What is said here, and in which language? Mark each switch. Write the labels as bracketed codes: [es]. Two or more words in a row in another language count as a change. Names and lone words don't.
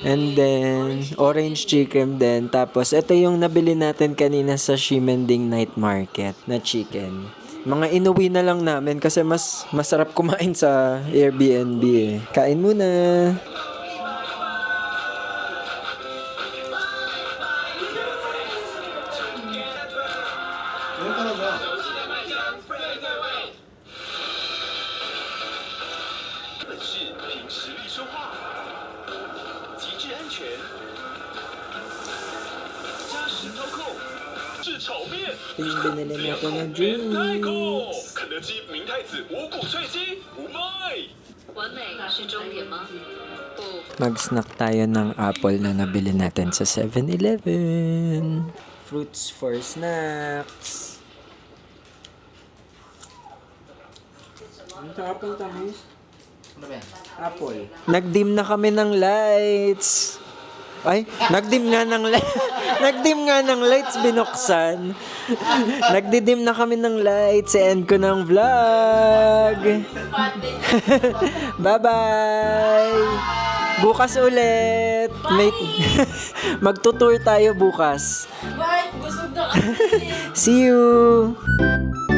[en] And then, orange chicken [tl] din. Tapos, ito yung nabili natin kanina sa Shimending Night Market na chicken. Mga inuwi na lang namin kasi mas masarap kumain sa Airbnb eh. Kain muna! Yun talaga. [zh] 本是凭实力说话，极致安全，加实操控，是炒面， [tl] Ito yung binili natin na 明太子 drinks. [zh] 肯德基明太子五谷脆鸡不卖。完美是终点吗？不， [tl] Mag-snack tayo ng apple na nabili natin sa 7-Eleven. [en] Fruits for snacks. [tl] Ang sarap ng tamis. Ano ba yan? Apple. Nagdim na kami ng lights. Ay, nagdim nga ng lights. Nagdim nga ng lights, binuksan. Nagdidim na kami ng lights. End ko ng vlog. Bye-bye. Bukas ulit. May magtutour tayo bukas. Bye! Busog na kasi! [en] See you.